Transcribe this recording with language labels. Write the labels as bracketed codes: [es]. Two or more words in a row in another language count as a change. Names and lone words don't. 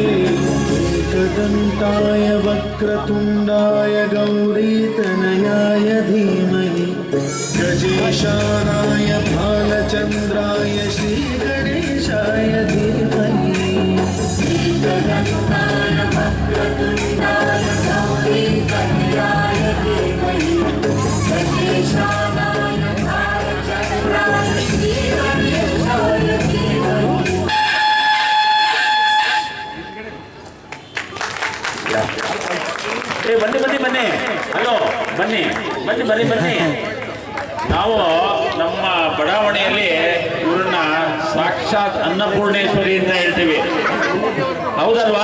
[sa] एकदन्ताय वक्रतुण्डाय गौरीतनयाय धीमहि गजेशानाय भालचन्द्राय श्रीगणेशाय धीमहि एकदन्ताय वक्रतुण्डाय गौरीतनयाय धीमहि गजेशानाय भालचन्द्राय श्रीगणेशाय धीमहि। [kn] ಬನ್ನಿ ಬನ್ನಿ ಬನ್ನಿ ಹಲೋ ಬನ್ನಿ ಬನ್ನಿ ಬನ್ನಿ ಬನ್ನಿ ನಾವು ನಮ್ಮ ಬಡಾವಣೆಯಲ್ಲಿ ಇವ್ರನ್ನ ಸಾಕ್ಷಾತ್ ಅನ್ನಪೂರ್ಣೇಶ್ವರಿ ಅಂತ ಹೇಳ್ತೀವಿ, ಹೌದಲ್ವಾ?